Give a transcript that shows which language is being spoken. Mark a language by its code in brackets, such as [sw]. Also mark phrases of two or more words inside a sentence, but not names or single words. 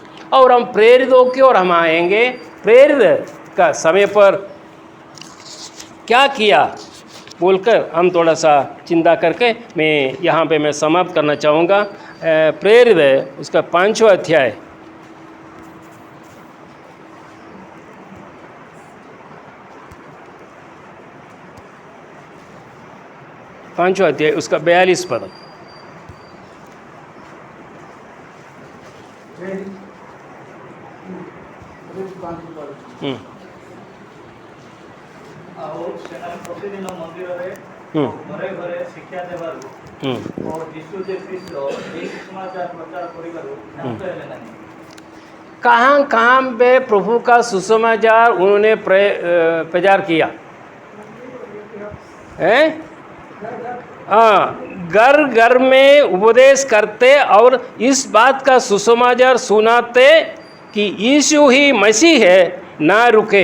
[hi] और हम प्रेरित होकर और हम आएंगे, प्रेरित का समय पर क्या किया बोलकर हम थोड़ा सा चिंता करके मैं यहाँ पे मैं समाप्त करना चाहूँगा। प्रेरित उसका 5वां अध्याय, उसका 42 पद। [or] ଆଉ ସେମାନେ ପ୍ରତିଦିନ ମନ୍ଦିରରେ ଘରେ ଘରେ ଶିକ୍ଷା ଦେବାରୁ ଓ ଯୀଶୁ ଯେ ଖ୍ରୀଷ୍ଟ ଏହି ସୁସମାଚାର ପ୍ରଚାର କରିବାରୁ କ୍ଷାନ୍ତ ହେଲେ ନାହିଁ। [hi] कहाँ कहाँ पे प्रभु का सुसमाचार उन्होंने प्रचार किया है? हाँ, घर घर में उपदेश करते और इस बात का सुसमाचार सुनाते कि यीशु ही मसीह है, ना रुके।